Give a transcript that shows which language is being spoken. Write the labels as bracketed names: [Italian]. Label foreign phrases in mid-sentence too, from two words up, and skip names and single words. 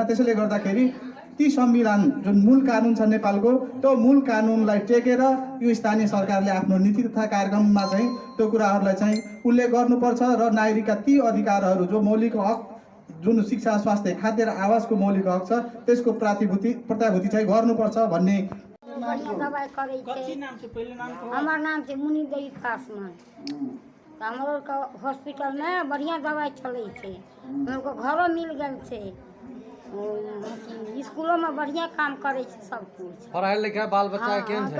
[Nepali] त्यसैले गर्दाखेरि ती संविधान जुन मूल कानुन छ नेपालको, त्यो मूल कानुनलाई टेकेर यो स्थानीय सरकारले आफ्नो नीति तथा कार्यक्रममा चाहिँ त्यो कुराहरूलाई चाहिँ उल्लेख गर्नुपर्छ र नागरिकका ती अधिकारहरू जो मौलिक हक, जुन शिक्षा, स्वास्थ्य, खाद्य र आवासको मौलिक हक छ त्यसको प्रत्याभूति चाहिँ गर्नुपर्छ भन्ने। [Maithili] दबाई करै छै। हमर नाम छै मुनि देवी पासवान। हमरो हॉस्पिटल में बढ़िया दवाई चलै छै, हमको घरो मिल गेल छै, स्कूलों में बढ़िया काम करे छै, सब कुछ पढ़ाई लिखाई बाल बच्चा केहन छै?